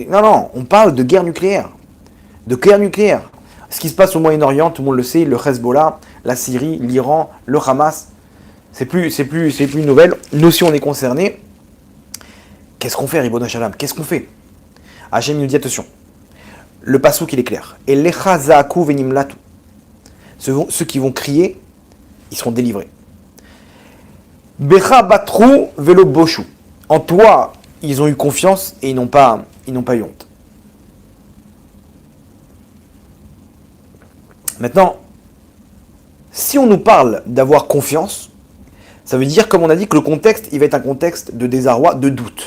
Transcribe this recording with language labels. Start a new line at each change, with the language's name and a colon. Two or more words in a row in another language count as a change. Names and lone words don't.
French: Non, on parle de guerre nucléaire. Ce qui se passe au Moyen-Orient, tout le monde le sait, le Hezbollah, la Syrie, l'Iran, le Hamas, C'est plus une nouvelle. Nous aussi, on est concernés. Qu'est-ce qu'on fait, Ribono Shalom? Qu'est-ce qu'on fait? Hachem nous dit attention. Le passouk, il est clair.
Hebrew: ואליך זעקו ונמלטו.
French: Ceux qui vont crier, ils seront délivrés.
Hebrew: בך בטחו ולא בושו.
French: En toi, ils ont eu confiance et ils n'ont pas eu honte. Maintenant, si on nous parle d'avoir confiance, ça veut dire, comme on a dit, que le contexte, il va être un contexte de désarroi, de doute.